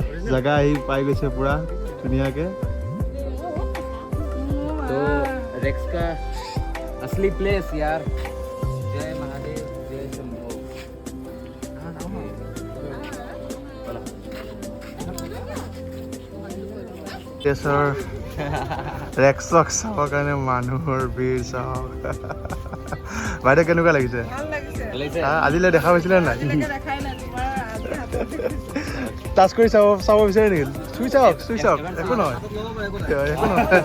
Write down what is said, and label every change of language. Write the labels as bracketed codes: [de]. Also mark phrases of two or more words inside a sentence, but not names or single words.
[as] জেগা আহি পাই গৈছে পুৰা ধুনীয়াকে [hi] तो रेक्स का असली प्लेस यार जय महादेव जय शंभो [as] কেছৰ ৰেক্সক চাবৰ কাৰণে মানুহৰ ভিৰ চাওক বাইদেউ কেনেকুৱা লাগিছে আজিলৈ দেখা পাইছিলে নাই টাচ কৰি চাব বিচাৰে নেকি চুই চাওক একো নহয় একো নহয়